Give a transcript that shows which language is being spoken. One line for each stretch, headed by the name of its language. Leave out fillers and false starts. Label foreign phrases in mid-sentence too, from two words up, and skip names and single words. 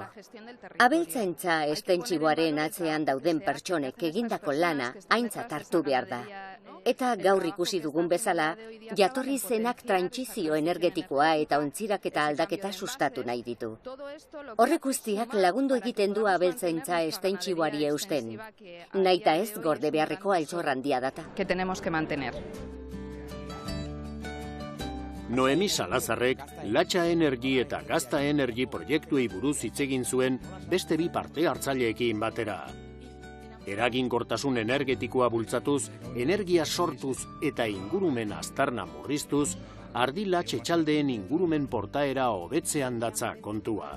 Basque: Abeltzaintza estentsiboaren atzean dauden pertsonek egindako lana aintzat hartu behar da. Eta gaur ikusi dugun bezala, jatorri zenak trantsizio energetikoa eta ontziraketa aldaketa sustatu nahi ditu. Horrek guztiak lagundu egiten du abeltzaintza estentsiboari eusten. Nahita ez gorde beharreko altxor handia data.
Spanish: Que tenemos que mantener.
Basque: Noemi Salazarrek Latxa Energy eta Gazta Energy proiektuei buruz hitz egin zuen beste 2 parte hartzaileekin batera. Eraginkortasun energetikoa bultzatuz, energia sortuz eta ingurumen aztarna murriztuz, Ardi-Latx etxaldeen ingurumen portaera hobetzean datza kontua.